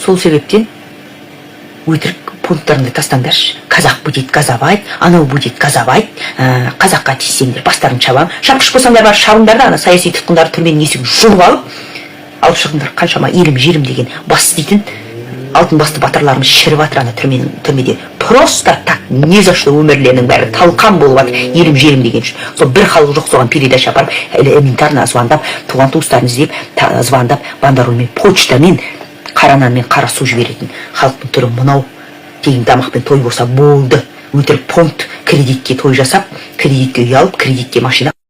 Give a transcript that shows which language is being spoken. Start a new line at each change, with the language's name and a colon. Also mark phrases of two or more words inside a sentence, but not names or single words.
Kazakh: Сол себептен өтірік пункттарыңды тастаңдаршы. Қазақ
Russian: будет газовать,
Kazakh: анау
Russian: будет газовать,
Kazakh: қазаққа тиссеңдер бастарын шабам. Шапқыш болсаңдар бар шабыңдар да, ана саяси тұтқындарды түрменің есігін жұлып алып шығыңдар. Қаншама елім жерім деген бас істейтін алтын басты батырларымыз шіріп жатыр ана түрмеде.
Russian: Просто так не за что
Kazakh: өмірлерінің бәрі талқан болып жатыр, елім жерім деген үшін. Сол бір халық жоқ, соған передача апарып, элементарно звондап, туған туыстарын іздеп, звондап, бандерольмен, почтамен, қара нан мен қара су жіберетін халықтың түрі мынау. Тегін тамақпен той болса болды. Өтірік понт, кредитке той жасап, кредитке үй алып, кредитке машина